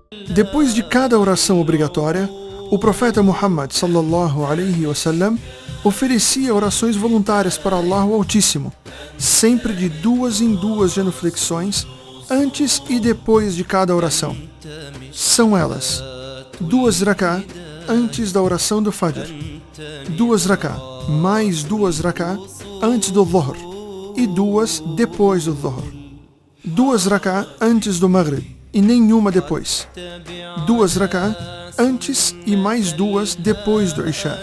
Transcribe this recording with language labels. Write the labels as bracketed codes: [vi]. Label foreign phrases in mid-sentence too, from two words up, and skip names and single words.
[pt] Depois de cada oração obrigatória, o profeta Muhammad [ar] صلى الله عليه وسلم [pt] oferecia orações voluntárias para Allah o Altíssimo, sempre de 2 em 2 genuflexões, antes e depois de cada oração. São elas: 2 rak'ah antes da oração do Fajr, 2 rak'ah mais 2 rak'ah antes do Dhuhr e 2 depois do Dhuhr, 2 rak'ah antes do Maghrib e nenhuma depois, 2 rak'ah antes e mais 2 depois do Isha.